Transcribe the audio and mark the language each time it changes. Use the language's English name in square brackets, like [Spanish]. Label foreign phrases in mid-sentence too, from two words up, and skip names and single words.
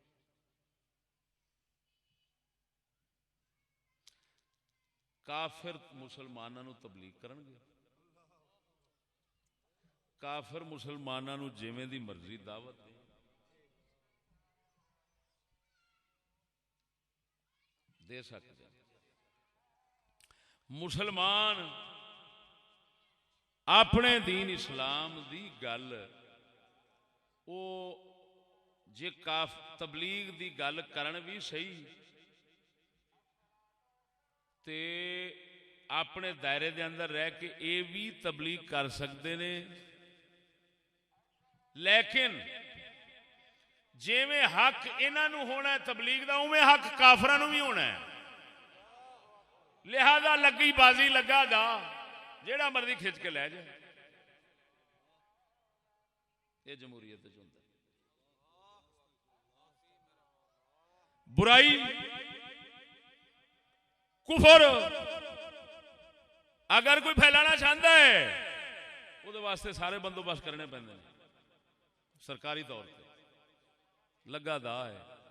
[Punjabi] کافر مسلمانوں تبلیغ کرن گے، کافر مسلمانوں جویں دی مرضی دعوت دے سکتے. مسلمان اپنے دین اسلام دی گل او جے تبلیغ دی گل کرن بھی صحیح تے اپنے دائرے دے اندر رہ کے اے بھی تبلیغ کر سکتے نے. لیکن جویں حق انہاں نو ہونا ہے تبلیغ دا، اوویں حق کافراں نو بھی ہونا ہے. لہذا لگی بازی لگا دا جیڑا مرضی کھچ کے لے جائے. [Urdu] یہ جمہوریت جو ہوتا ہے. برائی کفر اگر کوئی پھیلانا چاہتا ہے وہ واسطے سارے بندوبست کرنے پہنے سرکاری طور پہ لگا دا ہے.